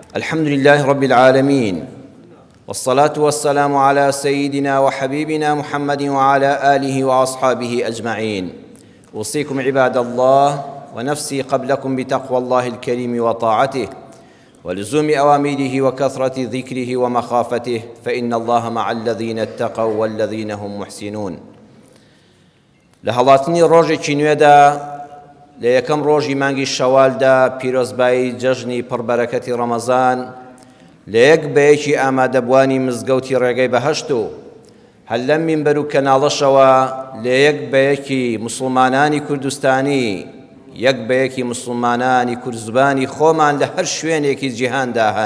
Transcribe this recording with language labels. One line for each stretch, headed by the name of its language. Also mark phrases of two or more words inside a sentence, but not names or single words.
Arabic: الحمد لله رب العالمين، والصلاة والسلام على سيدنا وحبيبنا محمد وعلى آله وأصحابه أجمعين. أوصيكم عباد الله ونفسي قبلكم بتقوى الله الكريم وطاعته ولزوم أوامره وكثرة ذكره ومخافته، فإن الله مع الذين اتقوا والذين هم محسنون.
Central Kurdish: لهڵاتنی ڕۆژێکی نوێدا لە یەکەم ڕۆژی مانگی شەوالدا پیرۆزبایی جەژنی پڕبەرەکەتی ڕەمەزان لە یەک بەیەکی ئامادەبوانی مزگەوتی ڕێگەی بەهەشت و هەر لەم مینبەر و کەناڵەشەوە لە یەک بەیەکی موسڵمانانی کوردستانی، یەک بەیەکی مسلمانانی کورزبانی خۆمان لە هەر شوێنێکی جیهاندا هەن.